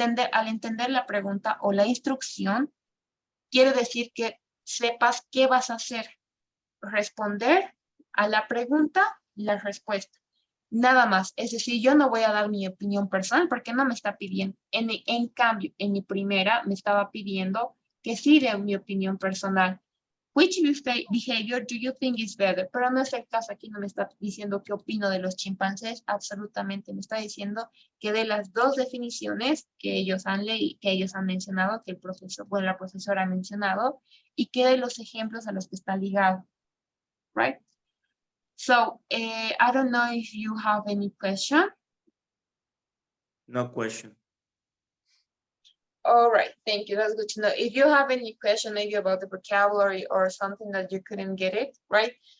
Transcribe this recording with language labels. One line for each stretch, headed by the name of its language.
Spanish: Al entender la pregunta o la instrucción, quiere decir que sepas qué vas a hacer. Responder a la pregunta, la respuesta. Nada más. Es decir, yo no voy a dar mi opinión personal porque no me está pidiendo. En cambio, en mi primera me estaba pidiendo que sí dé mi opinión personal.
English: Which behavior do you think is better?
Spanish: Pero no es el caso. Aquí no me está diciendo qué opino de los chimpancés. Absolutamente. Me está diciendo que de las dos definiciones que ellos han leído, que ellos han mencionado, que el profesor, bueno, la profesora ha mencionado, y que de los ejemplos a los que está ligado.
English: Right? So, I don't know if you have any question. No question. All right, thank you. That's good to know. If you have any question, maybe about the vocabulary or something that you couldn't get it, right?